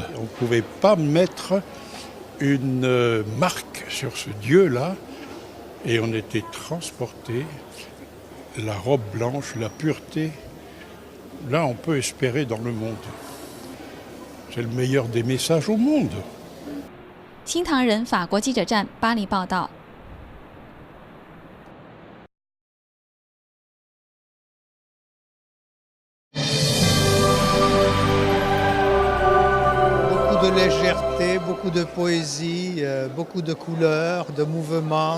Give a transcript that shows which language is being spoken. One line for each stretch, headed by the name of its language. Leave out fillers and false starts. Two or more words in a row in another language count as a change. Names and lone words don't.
French: On ne pouvait pas mettre une marque sur ce Dieu-là et on était transporté, la robe blanche, la pureté, là, on peut espérer dans le monde. C'est le meilleur des messages au monde.
Chinese: 新唐人法国记者站巴黎报道。
French: Beaucoup de légèreté, beaucoup de poésie, beaucoup de couleurs, de mouvements.